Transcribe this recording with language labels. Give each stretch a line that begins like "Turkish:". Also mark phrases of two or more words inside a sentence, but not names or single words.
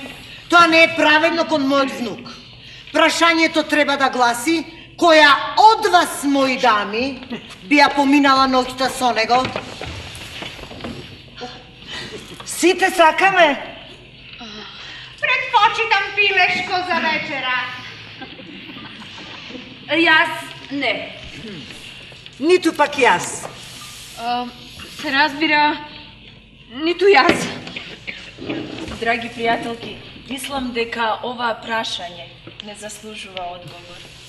Macedonian: Тоа не е праведно кон мојот внук. Прашањето треба да гласи: која од вас, мои дами, би ја поминала ноќта со него? Сите сакаме. филешко за вечера? Јаз не. Ниту пак јас. Се разбира, ниту јас. Драги пријателки, мислам дека ова прашање не заслужува одговор.